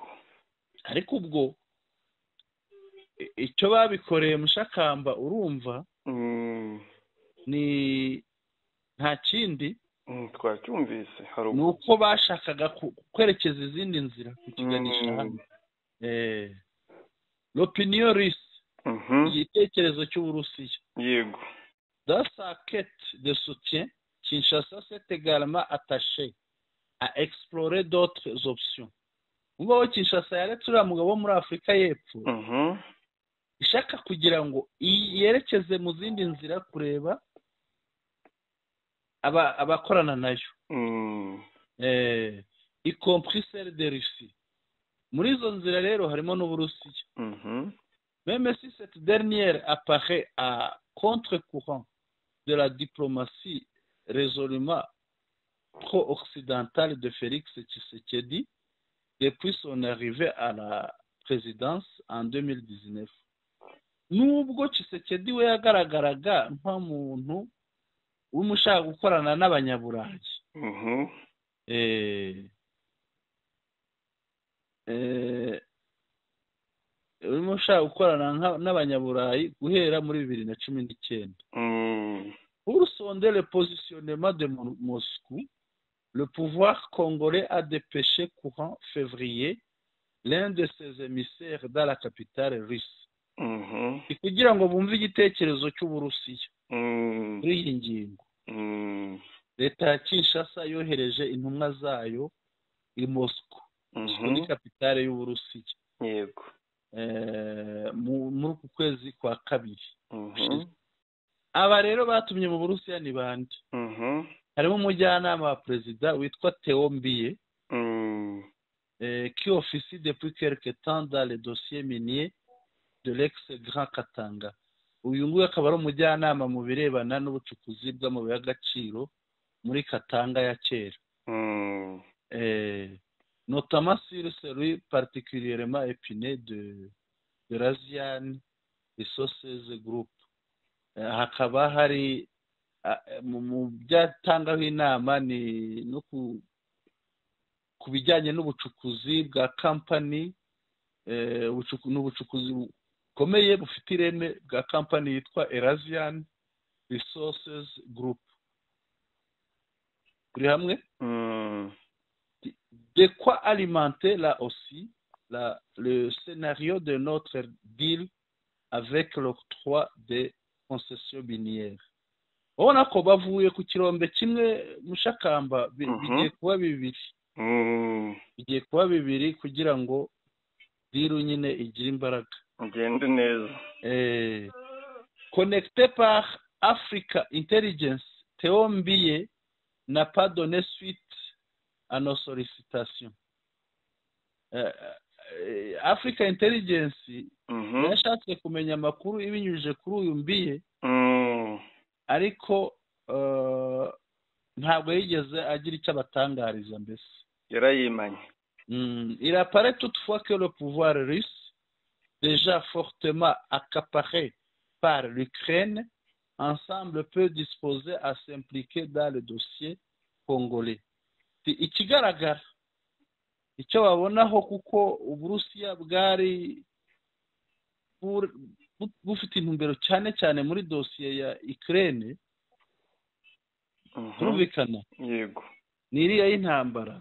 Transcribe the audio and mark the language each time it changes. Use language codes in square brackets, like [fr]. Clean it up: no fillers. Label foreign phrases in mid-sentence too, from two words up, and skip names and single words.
[rw] Ariko ubwo icyo babikoreye Mushakamba urumva ni nta kindi twacyumvise nuko bashakaga kwerekeza izindi nzira kukiganisha hano. [fr] L'opinion russe [rw] igitekerezo cy'Uburusiya. Yego. [fr] Dans sa quête de soutien, Kinshasa s'est également attaché à explorer d'autres options. [rw] Ubwo Kinshasa yaretse uriya mugabo wo muri Afurika y'Epfo ishaka kugira ngo yerekeze mu zindi nzira kureba abakorana nayo, [fr] y compris celle de Russie. [rw] Muri izo nzira rero harimo n'Uburusiya. [fr] Même si cette dernière apparaît à contre-courant de la diplomatie résolument pro-occidentale de Félix Tshisekedi depuis son arrivée à la présidence en 2019. [rw] Nubwo Tshisekedi we yagaragaraga nk'umuntu umushaka gukorana n'abanyaburayi. Umushaka gukorana n'abanyaburayi guhera muri 2019. [fr] Pour sonder le positionnement de Moscou, le pouvoir congolais a dépêché courant février l'un de ses émissaires dans la capitale russe. [rw] Kugira ngo bumve igitekerezo cy'Uburusiya kuri iyi ngingo. Leta ya Kinshasa yohereje intumwa zayo i Moscou, muri kapitale y'Uburusiya. Yego. Muri ku kwezi kwa kabiri. Aba rero batumye mu Burusiya ni bande? Harimo umujyanama wa perezida witwa Theo Mbiye, [fr] qui officie depuis quelque temps dans les dossiers miniers de l'ex-Grand Katanga. [rw] Uyu nguyu akaba ari umujyanama mu birebana n'ubucukuzi bw'amabuye y'agaciro muri Katanga ya kera. [fr] Notamment sur celui particulièrement épineux de l'Asian Resources Group. [rw] Hakaba hari mu byatangaho inama ni no ku bijyanye n'ubucukuzi bwa company, n'ubucukuzi bukomeye bufite ireme bwa company yitwa Eurasian Resources Group. Kuri hamwe [fr] de quoi alimenter là aussi le scénario de notre deal avec l'octroi des concessions minières. [rw] Ubona ko bavuye ku kirombe kimwe Mushakamba bigiye kuba bibiri kugira ngo diru nyine igire imbaraga ngende neza. [fr] Connecté par Africa Intelligence, Theo Mbiye n'a pas donné suite à nos sollicitations. [rw] Africa Intelligence yashatse kumenya amakuru ibinyujije kuri uyu mbiye ariko ntabwo yigeze agira icyo abatangariza mbese yarayimanye. [fr] Il apparaît toutefois que le pouvoir russe, déjà fortement accaparé par l'Ukraine, ensemble peut disposer à s'impliquer dans le dossier congolais. [rw] Ikigaragara icyo babonaho kuko Uburusiya bwari bufite intumbero cyane cyane muri dosiye ya Ukraine, turumvikana yego ni iriya y'intambara.